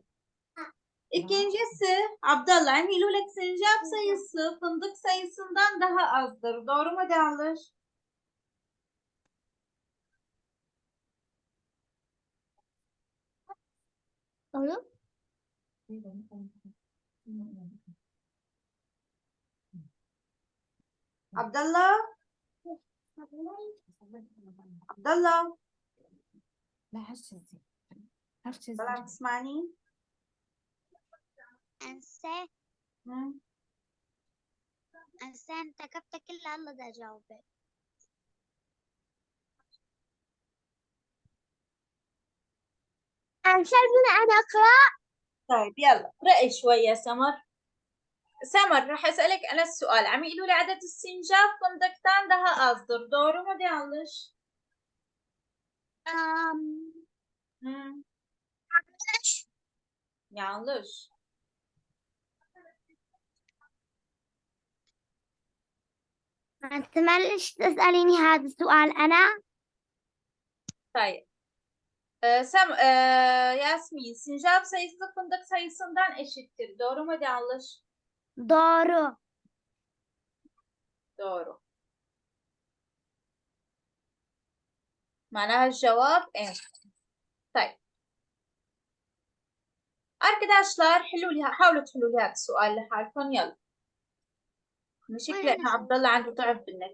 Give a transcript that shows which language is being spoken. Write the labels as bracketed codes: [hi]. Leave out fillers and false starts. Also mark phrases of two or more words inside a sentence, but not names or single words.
[tr] İkincisi Abdallah Hilulek sincap sayısı fındık sayısından daha azdır. Doğru mu yanlış? Doğru. Abdallah. Abdallah. [ar] لا هالشي هالشي طلعت تسمعني؟ أنسة مم. أنسة أنت كبتك كلها الله دا أجاوبك. أنسى أنا أقرأ. طيب يلا اقرأي شوي يا سمر. سمر راح أسألك أنا السؤال عم يقولوا لي عدد السنجاب [tr] fındıktan daha azdır. Doğru mu yanlış? Hmm. Yanlış. [ar] أنت معلش تسأليني هذا السؤال أنا؟ طيب. [tr] Yasmin, sincap sayısı fındık sayısından eşittir. Doğru mu yanlış? doğru. Doğru. [ar] معناها الجواب ايه. طيب. Arkadaşlar حاولوا تحلوا لي هذا السؤال لحالكم يلا. مشكلة إن عبد الله عنده ضعف بالنت.